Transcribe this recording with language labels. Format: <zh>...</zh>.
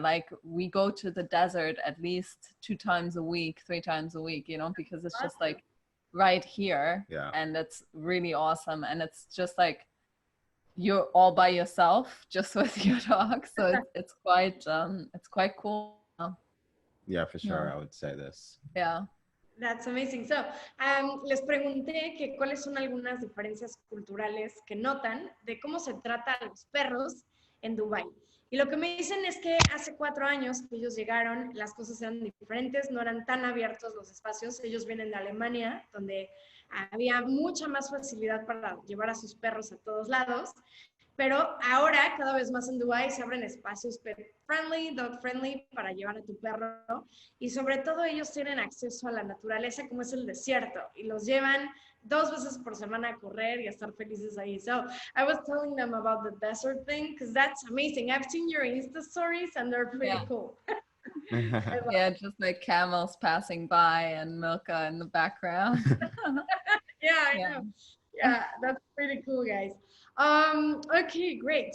<en>Like we go to the desert at least 2 times a week, 3 times a week, you know, because it's just like right here. And it's really awesome. And it's just like you're all by yourself just with your dog. So it's quite cool. Yeah, for sure. I would say this. Yeah. That's amazing.</en> <es>So, les pregunté que cuáles son algunas diferencias culturales que notan de cómo se trata a los perros en Dubái. Y lo que me dicen es que hace 4 años que ellos llegaron, las cosas eran diferentes, no eran tan abiertos los espacios. Ellos vienen de Alemania, donde había mucha más facilidad para llevar a sus perros a todos lados. Pero ahora, cada vez más en Dubái, se abren espacios pet friendly, dog friendly, para llevar a tu perro. Y sobre todo ellos tienen acceso a la naturaleza, como es el desierto. Y los llevan 2 veces por semana a correr y a estar felices ahí.</es> <en>So I was telling them about the desert thing, because that's amazing. I've seen your Insta stories and they're pretty cool. Yeah, just like camels passing by and Milka in the background. Yeah, I know. Yeah, that's pretty cool, guys. Okay, great.</en>